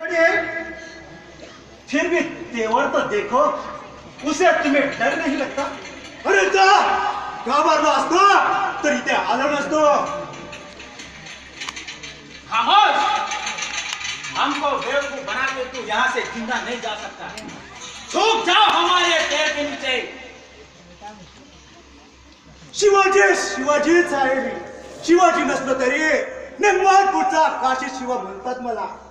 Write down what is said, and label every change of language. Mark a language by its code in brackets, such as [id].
[hi] फिर भी तेवर तो देखो, उसे तुम्हें डर नहीं लगता? [mr] अरे जा, घाबरलो असतो तर इथे आलो नसतो. [hi] खामोश! हमको बेवकूफ बना के तू यहाँ से जिंदा नहीं जा सकता. झुक जाओ हमारे पैर के नीचे. [mr] शिवाजीच आहे मी. शिवाजी नसलो तरी नेमाळपूरचा काशी शिवा म्हणतात मला.